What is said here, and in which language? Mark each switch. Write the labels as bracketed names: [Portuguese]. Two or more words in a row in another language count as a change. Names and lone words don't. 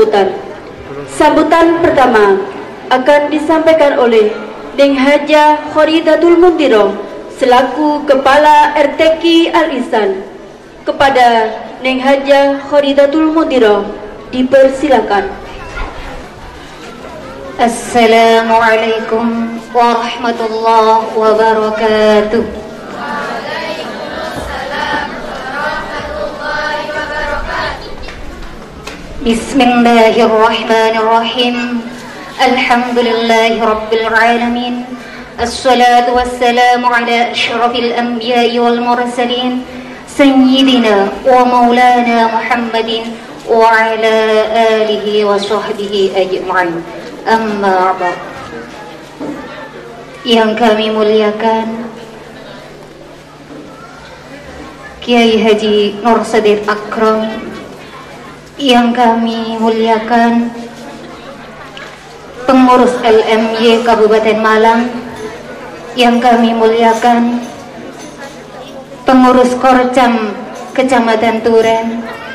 [Indonesian] Sambutan pertama akan disampaikan oleh Neng Haja Khoridatul Mundiro selaku Kepala RTQ Al-Ihsan. Kepada Neng Haja Khoridatul Mundiro dipersilakan. [Arabic] السلام عليكم ورحمة الله وبركاته. بسم الله الرحمن الرحيم. الحمد لله رب العالمين. الصلاة والسلام على أشرف الأنبياء والمرسلين سيدنا ومولانا محمد وعلى آله وصحبه أجمعين. أما بعد. [Indonesian] Yang kami muliakan Kiai Haji Nur Sadid Akram, yang kami muliakan pengurus LMY Kabupaten Malang, yang kami muliakan pengurus Korcam Kecamatan Turen,